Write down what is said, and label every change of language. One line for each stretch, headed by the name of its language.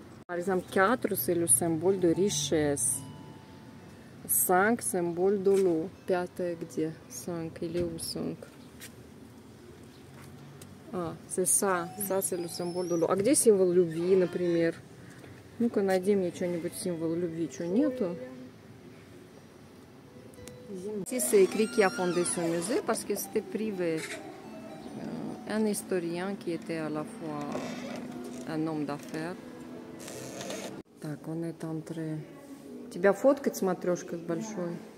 French: Par exemple, 4, c'est le symbole de richesse. 5, symbole de l'eau. 5, где? 5, il est où 5? А, c'est ça. Ça, c'est le symbole de l'eau.
Russian: А где символ любви, например? Ну-ка, найди мне что-нибудь символ любви. Что, нету?
French: Ici, c'est écrit qui a fondé ce musée parce que c'était privé. Un historien qui était à la fois un homme d'affaires.
Russian: Так, он это entré. Тебя фоткать с матрешкой большой.